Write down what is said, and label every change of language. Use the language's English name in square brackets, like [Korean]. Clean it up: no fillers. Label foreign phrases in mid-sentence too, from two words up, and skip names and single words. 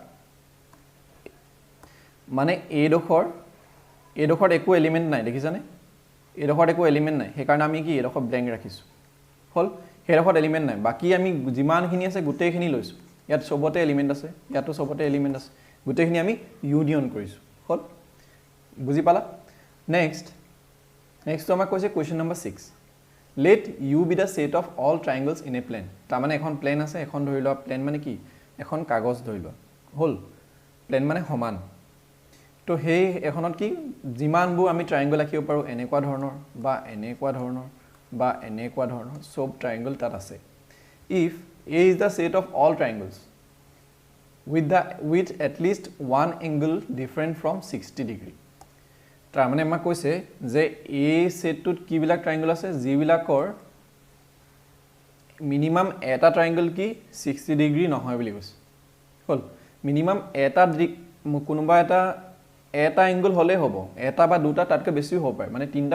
[Assamese] মানে এডোখৰ একো এলিমেন্ট নাই দেখিছানে এডোখৰ একো এলিমেন্ট নাই সেই কাৰণে আমি কি এডোখৰ ব্ল্যাঙ্ক ৰাখিছো হল হেডোখৰ এলিমেন্ট নাই বাকি আমি যিমানখিনি আছে গুটেখিনি লৈছো ইয়াত সবতে এলিমেন্ট আছে ইয়াতো সবতে এলিমেন্ট আছে গুটেখিনি আমি ইউনিয়ন কৰিছো হল বুজি পালা নেক্সট তো আমাক কৈছে কোৱেশ্চন নম্বৰ 6 [English] let u be the set of all triangles [Assamese] in a plane তা মানে এখন প্লেন আছে এখন ধৰি লোৱা প্লেন মানে কি এখন কাগজ ধৰি লোৱা হল প্লেন মানে সমান তো হেই এখনত কি যিমানবোৰ আমি ট্ৰায়াঙ্গল আঁকিব পাৰো এনেকুৱা ধৰণৰ বা এনেকুৱা ধৰণৰ বা এনেকুৱা ধৰণৰ সব ট্ৰায়াঙ্গল তাত আছে [English] if a is the set of all triangles with at least one angle different from 60 degree [Assamese] তাৰ মানে আমাক কৈছে যে এই সেটটোত কি বিলাক ট্ৰায়াঙ্গল আছে জি বিলাকৰ মিনিমাম এটা ট্ৰায়াঙ্গল কি 60 ডিগ্ৰী নহয় বুলি কৈছে হল মিনিমাম এটা কোনোবা এটা এংগল হলে হ'ব এটা বা দুটা তাতকৈ বেছি হ'ব পাৰে মানে তিনটা